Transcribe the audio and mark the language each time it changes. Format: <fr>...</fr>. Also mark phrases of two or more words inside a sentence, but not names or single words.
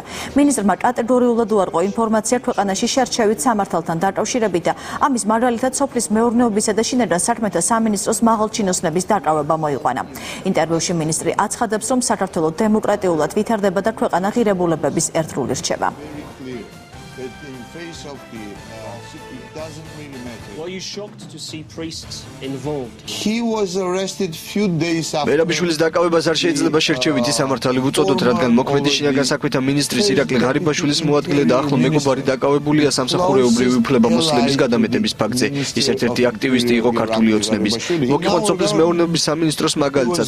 <ka>მინისტრმა კატეგორიულად უარყო ინფორმაცია ქვეყანაში შერჩევით სამართალთან დაკავშირებით და ამის მაგალითად სოფლის მეურნეობისა და შინაგან საქმეთა სამინისტროს მაღალჩინოსნების დაკავება მოიყვანა. ინტერვიუში მინისტრი აცხადებს, რომ საქართველო დემოკრატიულად ვითარდება და ქვეყანა ღირებულებების ერთგული რჩება.</ka> <en>Were you shocked to see priests involved? He was arrested few days after.</en> <ka>მერაბიშვილის დაკავებას არ შეიძლება შერჩევითი სამართალი ვუწოდოთ, რადგან მოქმედი შინაგან საქმეთა მინისტრის ირაკლი ღარიბაშვილის მოადგილე და ახლო მეგობარი დაკავებულია სამსახურეობრივი უფლებამოსილების გადამეტების ფაქტზე. ის ერთ-ერთი აქტივისტი იყო ქართული ოცნების. მოგიყვანთ სოფლის მეურნეობის სამინისტროს მაგალითსაც.</ka>